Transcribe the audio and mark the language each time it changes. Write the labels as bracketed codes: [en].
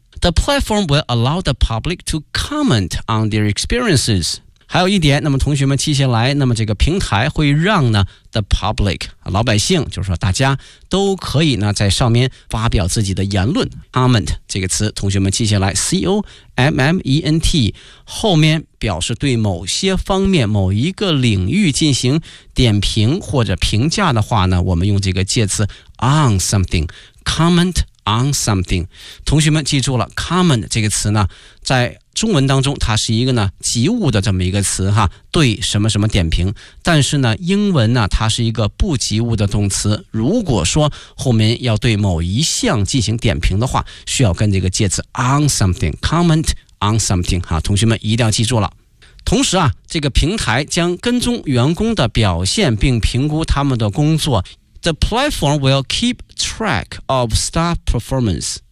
[en] The platform will allow the public to comment on their experiences。 [zh] 还有一点，那么同学们记下来，那么这个平台会让呢 [en] the public [zh] 老百姓，就是说大家都可以呢在上面发表自己的言论。 comment 这个词同学们记下来， C-O-M-M-E-N-T 后面表示对某些方面某一个领域进行点评或者评价的话呢，我们用这个介词 [en] on something， comment on something。 [zh] 同学们记住了， comment 这个词呢在中文当中它是一个呢及物的这么一个词哈，对什么什么点评，但是呢英文呢它是一个不及物的动词，如果说后面要对某一项进行点评的话，需要跟这个介词 [en] on something， comment on something [zh] 哈，同学们一定要记住了。同时啊，这个平台将跟踪员工的表现并评估他们的工作。 [en] The platform will keep track of staff performance。